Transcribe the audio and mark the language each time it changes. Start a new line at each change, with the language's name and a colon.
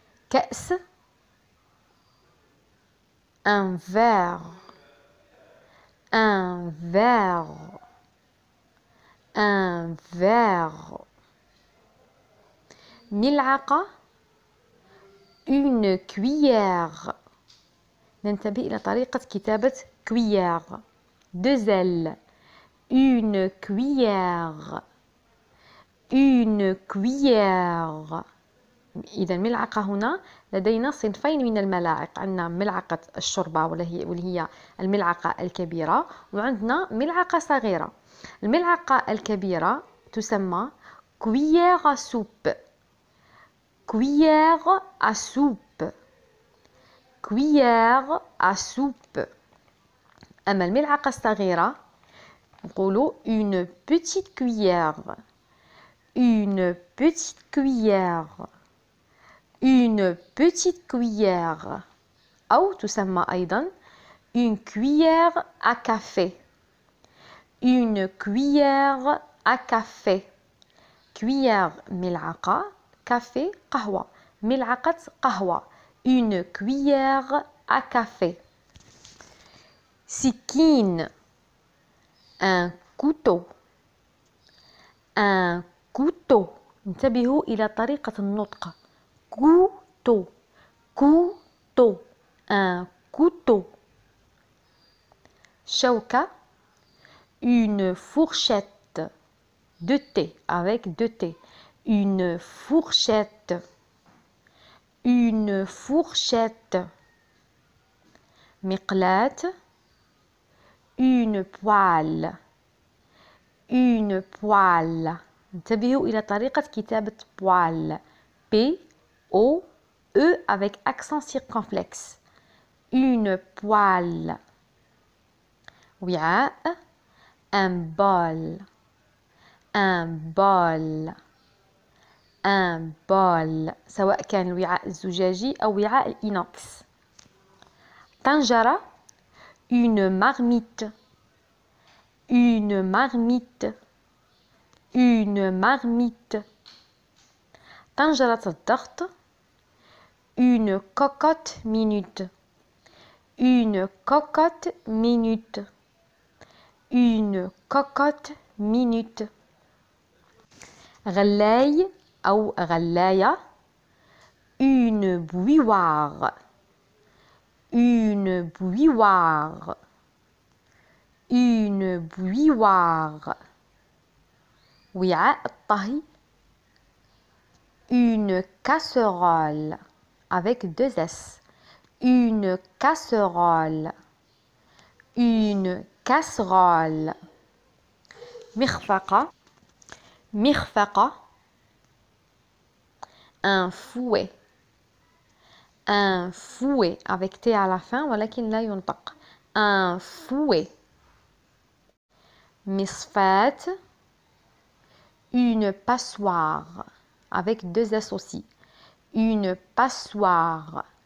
French: كأس un verre un verre un verre. ملعقة une cuillère.
Arabic: ننتبه إلى طريقة كتابة cuillère.
French: deux L. Une cuillère. Une cuillère.
Arabic: إذا ملعقة هنا لدينا صنفين من الملاعق، عندنا ملعقة الشوربة واللي هي الملعقة الكبيرة، وعندنا ملعقة صغيرة. الملعقة الكبيرة تسمى
French: cuillère à soupe. cuillère à soupe. cuillère à soupe.
Arabic: أما الملعقة الصغيرة نقولوا
French: une petite cuillère. une petite cuillère. une petite cuillère.
Arabic: أو تسمى أيضا
French: une cuillère à café. une cuillère à café.
Arabic: cuillère ملعقة، كافي قهوة، ملعقة قهوة.
French: une cuillère à café. سكين un couteau. un couteau.
Arabic: انتبهوا إلى طريقة النطق.
French: couteau couteau un couteau. شوكة une fourchette de thé avec deux T. une fourchette. une fourchette. مقلاة une poêle. une poêle.
Arabic: انتبهوا إلى طريقة كتابة poêle.
French: P O E avec accent circonflexe. une poêle. وعاء un bol. un bol. un bol.
Arabic: سواء كان الوعاء الزجاجي أو وعاء الإينوكس.
French: طنجرة une marmite. une marmite. une marmite.
Arabic: طنجرة الضغط
French: une cocotte minute. une cocotte minute. une cocotte minute.
Arabic: غلاي أو غلاية
French: une bouilloire. une bouilloire. une bouilloire.
Arabic: وعاء الطهي
French: une casserole avec deux S. une casserole. une casserole. مرفقة مرفقة un fouet. un fouet avec T à la fin
Arabic: ولكن لا ينطق.
French: un fouet. مصفاة une passoire avec deux S aussi. une passoire.